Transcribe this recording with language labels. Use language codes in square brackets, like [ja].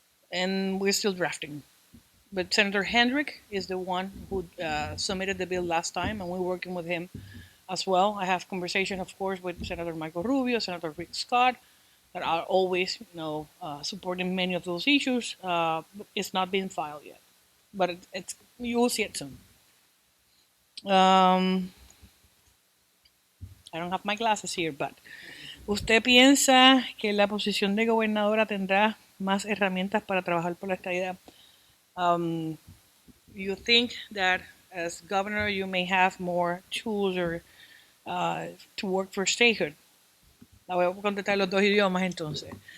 [en] and we're still drafting. But Senator Hendrick is the one who submitted the bill last time, and we're working with him as well. I have conversation, of course, with Senator Michael Rubio, Senator Rick Scott, that are always, supporting many of those issues. But it's not been filed yet, but it's you will see it soon. I don't have my glasses here, but [es] ¿usted piensa que la posición de gobernadora tendrá más herramientas para trabajar por la estadidad? [en] You think that as governor you may have more tools or to work for statehood? [es] La voy a contestar en los dos idiomas entonces.